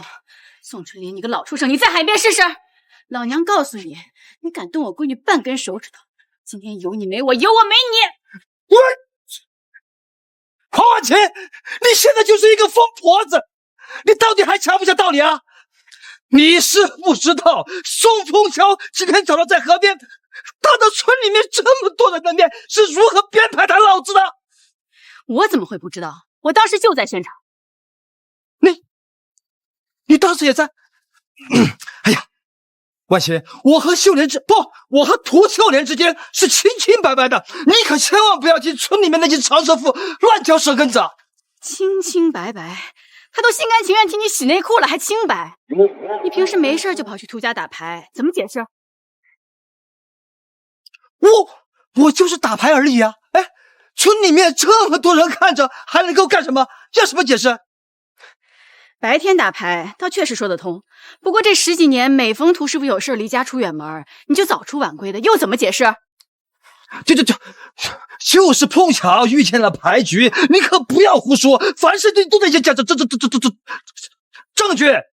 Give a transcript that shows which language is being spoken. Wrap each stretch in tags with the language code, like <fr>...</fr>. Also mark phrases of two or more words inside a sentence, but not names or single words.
<zh>宋春林，你個老畜生，你再喊一遍試試！老娘告訴你，你敢動我閨女半根手指頭，今天有你沒我，有我沒你！黃婉晴，你現在就是一個瘋婆子，你到底還講不講道理啊？你是不知道，宋鳳橋今天早上在河邊，他的村裡面這麼多人的面是如何編排他老子的？我怎麼會不知道？我當時就在現場。你當時也在？哎呀，婉晴，我和涂秀蓮之間是清清白白的，你可千萬不要聽村裡面那些長舌婦亂嚼舌根子。清清白白，他都心甘情願替你洗內褲了，還清白？你平時沒事就跑去涂家打牌，怎麼解釋？我就是打牌而已啊！哎，村裡面這麼多人看着，還能夠幹什麼？要什麼解釋？白天打牌倒確實說得通，不過這十幾年每逢涂師傅有事離家出遠門，你就早出晚歸的，又怎麼解釋？就是碰巧遇見了牌局，你可不要胡說，凡事都得講證據。</zh>